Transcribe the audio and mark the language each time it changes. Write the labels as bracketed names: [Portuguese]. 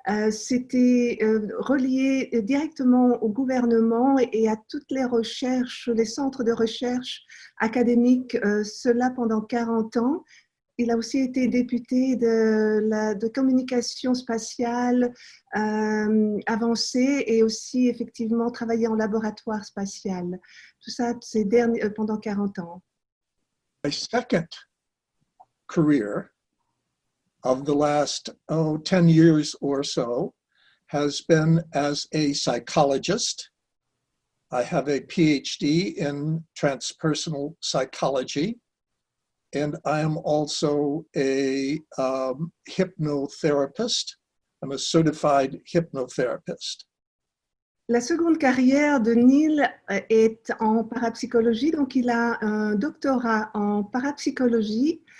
[French] C'était relié directement au gouvernement et à toutes les recherches, les centres de recherche académiques, cela pendant 40 ans. Il a aussi été député de communication spatiale avancée et aussi effectivement travaillé en laboratoire spatial. Tout ça pendant 40 ans. [English] My second career of the last 10 years or so has been as a psychologist. I have a PhD in transpersonal psychology, and I am also a hypnotherapist. I'm a certified hypnotherapist. [French] La seconde carrière de Neil est en parapsychologie, donc il a un doctorat en parapsychologie.